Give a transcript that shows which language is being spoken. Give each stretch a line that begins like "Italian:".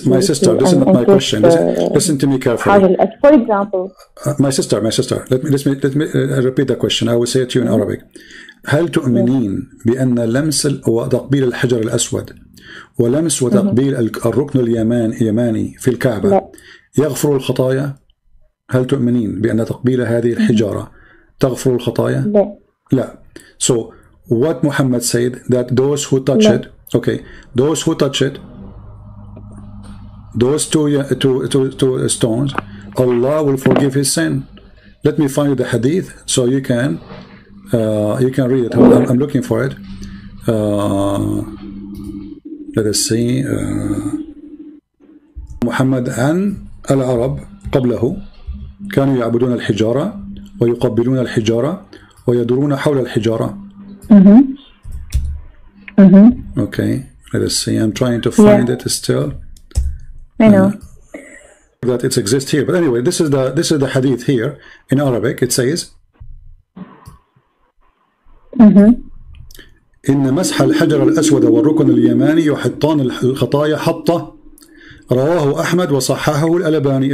English: my sister, this is not my question. Listen to me carefully. For example, my sister, let me repeat the question. I will say it to you in Arabic.
Arabic: هل تؤمنين بأن لمس وتقبيل الحجر الأسود ولمس وتقبيل الركن اليماني في الكعبة يغفر الخطايا؟ هل تؤمنين بأن تقبيل هذه الحجارة تغفر الخطايا؟ لا.
English: So what Muhammad said, that those who touch it, okay, those who touch it, those two stones, Allah will forgive his sin. Let me find the hadith so you can read it. I'm looking for it. Let us see.
Arabic: محمد عن العرب قبله كانوا يعبدون الحجارة ويقبلون الحجارة ويدورون حول الحجارة.
English: Okay, let us see. I'm trying to find it still. I know that it exists here, but anyway, this is the hadith here in Arabic. It says
Arabic: إن مسح الحجر الأسود والركن اليماني يحطان الخطايا حطة. رواه أحمد وصححه الألباني.